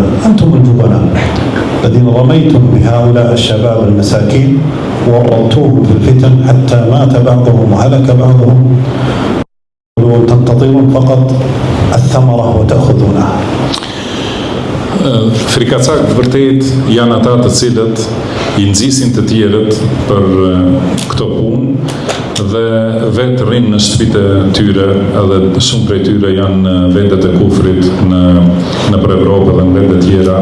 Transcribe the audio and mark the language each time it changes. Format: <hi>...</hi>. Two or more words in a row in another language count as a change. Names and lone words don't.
<ar>أنتم الجبناء الذين رميتم بهؤلاء الشباب المساكين وورطوهم في الفتن حتى مات بعضهم وهلك بعضهم، تنتظرون فقط الثمرة وتأخذونها.</ar> <sq>Frikacak vërtet janë ata të cilët I nxisin të tjerët për këto punë dhe vetë rrinë në shtëpitë e tyre, edhe shumë prej tyre janë në vendet e kufrit në për Evropë dhe në vende tjera.</sq>